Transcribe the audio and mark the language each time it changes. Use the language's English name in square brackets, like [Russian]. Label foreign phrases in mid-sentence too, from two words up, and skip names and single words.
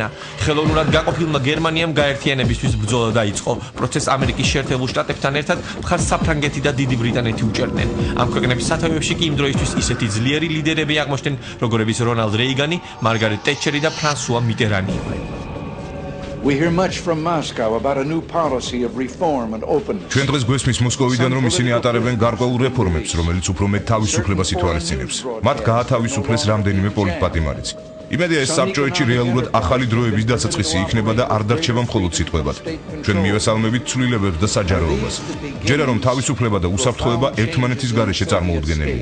[Georgian] ხელოვნურად გაყოფილმა გერმანიამ გაერთიანებისთვის ბრძოლა დაიწყო. პროცესს ამერიკის შეერთებულ შტატებთან ერთად მხარს საფრანგეთი და დიდი ბრიტანეთი უჭერდნენ. ამ ქვეყნების სათავეებში კი იმ დროისთვის ისეთი ძლიერი ლიდერები აღმოჩნდნენ, როგორებიც რონალდ რეიგანი, მარგარეტ ტეტჩერი და ფრანსუა მიტერანი იყვნენ. [English] We hear much from Moscow about a new policy of reform and openness. [Georgian] ჩვენ დღეს გვესმის მოსკოვიდან, რომ ისინი ატარებენ გარკვეულ რეფორმებს, რომელიც უფრო მეტ თავისუფლებას ითვალისწინებს. მათ გაათავისუფლეს რამდენიმე პოლიტპატიმარიც. იმედია ეს საბჭოეთში რეალურად ახალი დროების დასაწყისი იქნება და არ დარჩება მხოლოდ სიტყვებად. ჩვენ მივესალმებით ცვლილებებს და საჯაროობას. ჯერა რომ თავისუფლება და უსაფრთხოება ერთმანეთის გარეშე წარმოუდგენელია.